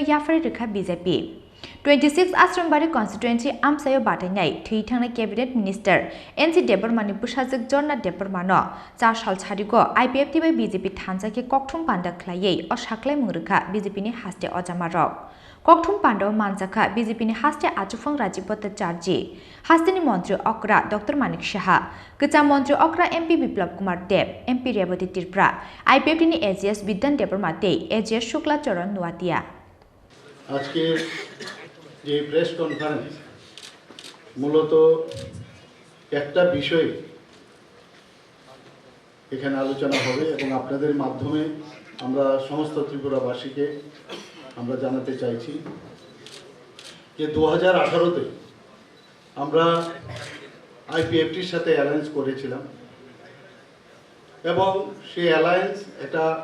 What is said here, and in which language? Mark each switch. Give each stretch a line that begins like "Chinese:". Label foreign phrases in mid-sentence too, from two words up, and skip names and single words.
Kok Borok: Yakarwi Rwkha BJP 26 Asharambari constituency amsayo batainai thui thangnai
English: cabinet minister
Kok Borok: NC Deparmani bosajak Jorna Deparmano 4 sal charigo IPFT by BJP thanjake kokthum panda khlaiei o saklai Rwkha BJP ni haste ojamarok kokthum panda manjaka BJP ni haste achufang Rajiv Bhattacharya hastini mantri okra Dr Manik Saha Kcha mantri okra MP Biplab Kumar Dev MP Revati Tripura IPFT ni AGS Bidyan Deparma tei AGS Shukla Charan Nuatia
Bangla: আজকে যে
English: press conference
Bangla: মূলত একটা বিষয় এখানে আলোচনা হবে এবং আপনাদের মাধ্যমে আমরা সমস্ত ত্রিপুরাবাসীকে আমরা জানাতে চাইছি যে 2018 তে আমরা আইপিএফটির সাথে অ্যালায়েন্স করেছিলাম এবং সেই অ্যালায়েন্স একটা